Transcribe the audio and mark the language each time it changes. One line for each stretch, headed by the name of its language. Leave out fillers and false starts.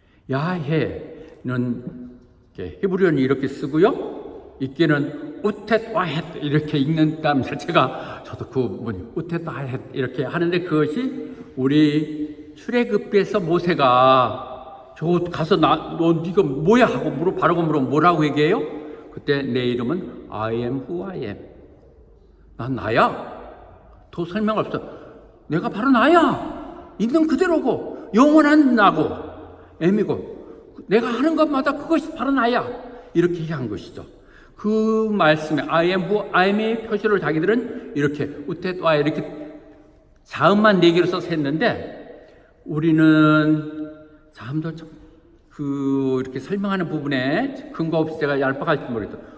Korean: 야훼는 히브리어는 이렇게 쓰고요. 읽기는 우텟 와헷 이렇게 읽는다면 저도 그 우텟 와헷 이렇게 하는데 그것이 우리 출애굽에서 모세가 저 가서 너 이거 뭐야 하고 바라고 물으면 뭐라고 얘기해요? 그때 내 이름은
English: I am who I am.
Korean: 난 나야. 더 설명 없어. 내가 바로 나야. 있는 그대로고 영원한 나고 M이고 내가 하는 것마다 그것이 바로 나야. 이렇게 얘기한 것이죠. 그 말씀에 I am의 표시를 자기들은 이렇게 우테와 이렇게 자음만 4개로 써서 했는데 우리는 자음도 이렇게 설명하는 부분에 근거 없이 제가 얄팍할지 모르겠어요.